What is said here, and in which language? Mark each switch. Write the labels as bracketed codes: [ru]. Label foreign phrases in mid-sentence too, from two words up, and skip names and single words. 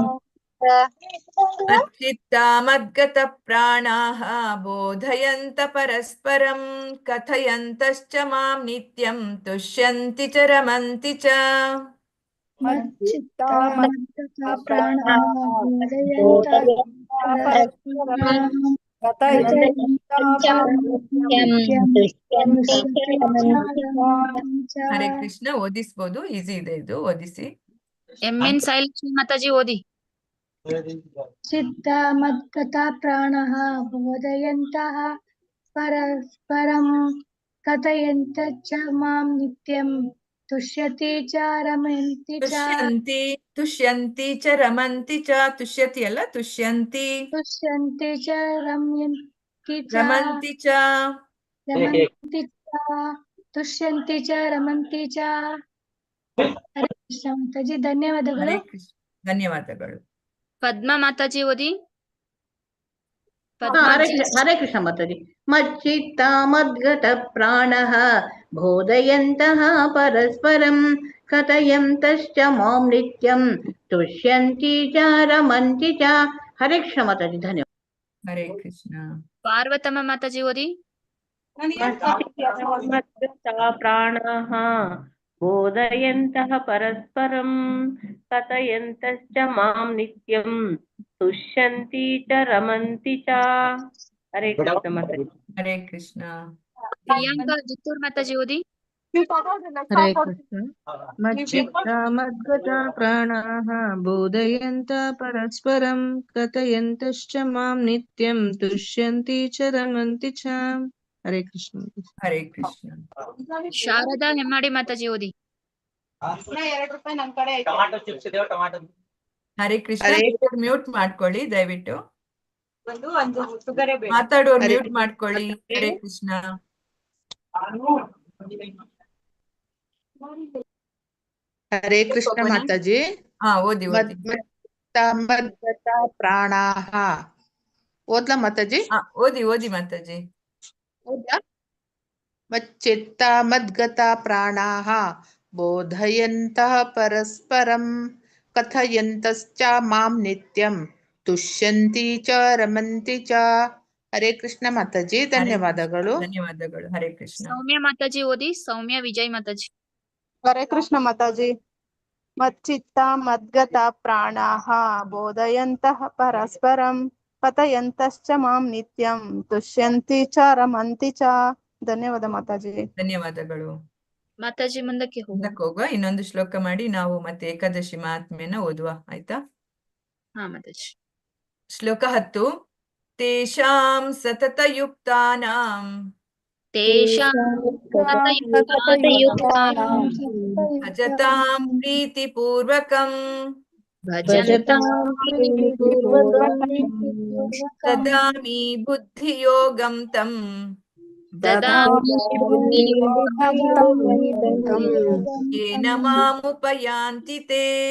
[sa] ಮಚ್ಚಿತ್ತ ಮದ್ಗತ ಪ್ರಾಣಾಃ ಬೋಧಯಂತ ಪರಸ್ಪರಂ ಕಥಯಂತಶ್ಚ ಮಾಂ ನಿತ್ಯಂ ತುಷ್ಯಂತಿ ಚ ರಮಂತಿ ಚ. ಮಚ್ಚಿತ್ತ ಮದ್ಗತ ಪ್ರಾಣಾಃ ಬೋಧಯಂತ ಪರಸ್ಪರಂ ಕಥಯಂತಶ್ಚ ಮಾಂ ನಿತ್ಯಂ ತುಷ್ಯಂತಿ ಚ ರಮಂತಿ ಚ. [kn] ಹರೇ ಕೃಷ್ಣ. ಓದಿಸ್ಬೋದು, ಈಸಿ ಇದೆ ಇದು, ಓದಿಸಿ. ಎನ್ ಸಾಯಿಲಕ್ಷ್ಮಿ ಮಾತಾಜಿ ಓದಿ. [sa] चित्तमद्गता प्राणः बोधयन्तः परस्परं कथयन्तश्च मां नित्यं तुष्यति च रमन्ति च ತುಷ್ಯಂತಿ ಚ ರಮಂತಿ ಚ ತುಷ್ಯತಿ ಅಲ್ಲ ತುಷ್ಯಂತಿ तुष्यन्ति च रमन्ति च ರಮಂತಿ ಚ रमन्ति च तुष्यन्ति च रमन्ति च [kn] ಹರೇ ಕೃಷ್ಣ ಮಾತಾಜಿ ಧನ್ಯವಾದಗಳು. ಹರೇ ಕೃಷ್ಣ. ಧನ್ಯವಾದಗಳು. ಪದ್ಮಾ ಮಾತಾಜಿ ಓದಿ. ಹರೇ ಕೃಷ್ಣ ಮಾತಾಜಿ. [sa] ಮಚ್ಚಿತ್ತ ಮದ್ಗತ ಪ್ರಾಣಃ ಬೋಧಯಂತಹ ಪರಸ್ಪರಂ ಕಥಯಂತಶ್ಚ ಮಾಂ ನಿತ್ಯಂ ತುಷ್ಯಂತಿ ಚ ರಮಂತಿ ಚ. [kn] ಹರೇ ಕೃಷ್ಣ ಮಾತಾಜಿ ಧನ್ಯವಾದ. ಹರೇ ಕೃಷ್ಣ. ಪಾರ್ವತಮ್ಮ ಮಾತಾಜಿ ಓದಿ. [sa] ಪ್ರಾಣಃ ಬೋಧಯಂತಹ ಪರಸ್ಪರಂ ಕಥಯಂತಶ್ಚ ಮಾಂ ನಿತ್ಯಂ ತುಷ್ಯಂತಿ ಚ ರಮಂತಿ ಚ. [kn] ಹರೇ ಕೃಷ್ಣ ಮಾತಾಜಿ. ಹರೇ ಕೃಷ್ಣ. ಪ್ರಿಯಾಂಕಾ ಜಿತ್ತೂರ್ ಮಾತಾಜಿ ಓದಿ. ಹರೇ ಕೃಷ್ಣ. [sa] ಮಚ್ಚಿತ್ತ ಮದ್ಗತ ಪ್ರಾಣಾಃ ಬೋಧಯಂತ ಪರಸ್ಪರಂ ಕಥಯಂತಶ್ಚ ಮಾಂ ನಿತ್ಯಂ ತುಷ್ಯಂತಿ ಚ ರಮಂತಿ ಚ. [kn] ಹರೇ ಕೃಷ್ಣ. ಹರೇ ಕೃಷ್ಣ. ಶಾರದಾ ಹೆಮ್ಮಾಡಿ ಮಾತಾಜಿ ಓದಿ. ಹರೇ ಕೃಷ್ಣ. ಮ್ಯೂಟ್ ಮಾಡ್ಕೊಳ್ಳಿ ದಯವಿಟ್ಟು. ಮಾತಾಡೋರು ಮ್ಯೂಟ್ ಮಾಡ್ಕೊಳ್ಳಿ. ಹರೇ ಕೃಷ್ಣ. ಹರೇ ಕೃಷ್ಣ ಮಾತಾಜಿ. ಓದಿ [sa] ಮದ್ಗತ ಪ್ರಾಣಾಹ. [kn] ಓದ್ಲಾ ಮಾತಾಜಿ? ಓದಿ ಮಾತಾಜಿ. [sa] ಮಚ್ಚಿತ್ತ ಮದ್ಗತ ಪ್ರಾಣಾಹ ಬೋಧಯಂತಃ ಪರಸ್ಪರಂ ಕಥಯಂತಶ್ಚ ಮಾಂ ನಿತ್ಯಂ ತುಷ್ಯಂತಿ ಚ ರಮಂತಿ ಚ. [kn] ಹರೇ ಕೃಷ್ಣ ಮಾತಾಜಿ ಧನ್ಯವಾದಗಳು. ಧನ್ಯವಾದಗಳು. ಹರೇ ಕೃಷ್ಣ. ಸೌಮ್ಯ ಮಾತಾಜಿ ಓದಿ. ಸೌಮ್ಯ ವಿಜಯ್ ಮಾತಾಜಿ. ಹರೇ ಕೃಷ್ಣ ಮಾತಾಜಿ. [sa] ಮಚ್ಚಿತ್ತ ಮದ್ಗತ ಪ್ರಾಣಾಃ ಬೋಧಯಂತಃ ಪರಸ್ಪರಂ ಕಥಯಂತಶ್ಚ ಮಾಂ ನಿತ್ಯಂ ತುಷ್ಯಂತಿ ಚ ರಮಂತಿ ಚ. [kn] ಧನ್ಯವಾದ ಮಾತಾಜಿ. ಧನ್ಯವಾದಗಳು. ಮಾತಾಜಿ ಮುಂದಕ್ಕೆ ಹೋಗುವ. ಇನ್ನೊಂದು ಶ್ಲೋಕ ಮಾಡಿ ನಾವು ಮತ್ತೆ ಏಕಾದಶಿ ಮಹಾತ್ಮೆಯನ್ನ ಓದುವ. ಆಯ್ತಾ? ಹಾ ಮಾತಾಜಿ. ಶ್ಲೋಕ 10. [sa] ತೇಷಾಂ ಸತತಯುಕ್ತಾನಾಂ ಭಜತಾಂ ಪ್ರೀತಿಪೂರ್ವಕಂ ದದಾಮಿ ಬುದ್ಧಿಯೋಗಂ ತಂ ಯೇನ ಮಾಮುಪಯಾಂತಿ ತೇ.